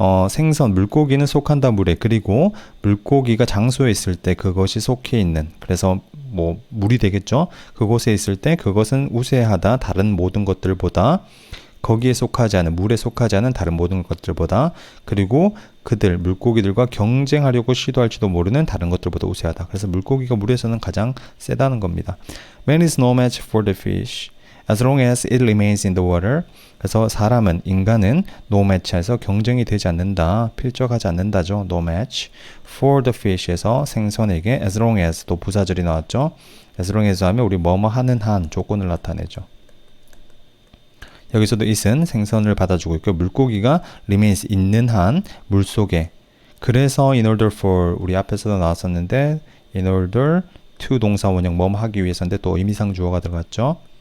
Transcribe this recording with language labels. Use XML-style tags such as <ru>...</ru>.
<ko>생선, 물고기는 속한다 물에. 그리고 물고기가 장소에 있을 때 그것이 속해 있는, 그래서 뭐 물이 되겠죠. 그곳에 있을 때 그것은 우세하다 다른 모든 것들보다, 거기에 속하지 않은, 물에 속하지 않은 다른 모든 것들보다, 그리고 그들, 물고기들과 경쟁하려고 시도할지도 모르는 다른 것들보다 우세하다. 그래서 물고기가 물에서는 가장 세다는 겁니다.</ko> <en>Man is no match for the fish as long as it remains in the water.</en> <ko>그래서 사람은, 인간은 no match 에서 경쟁이 되지 않는다, 필적하지 않는다죠. no match for the fish 에서 생선에게 as long as 또 부사절이 나왔죠. as long as 하면 우리 뭐뭐 하는 한 조건을 나타내죠. 여기서도 it은 생선을 받아주고 있고 물고기가 remains 있는 한 물속에. 그래서 in order for 우리 앞에서도 나왔었는데 in order to 동사 원형 뭐뭐 하기 위해서인데 또 의미상 주어가 들어갔죠.</ko>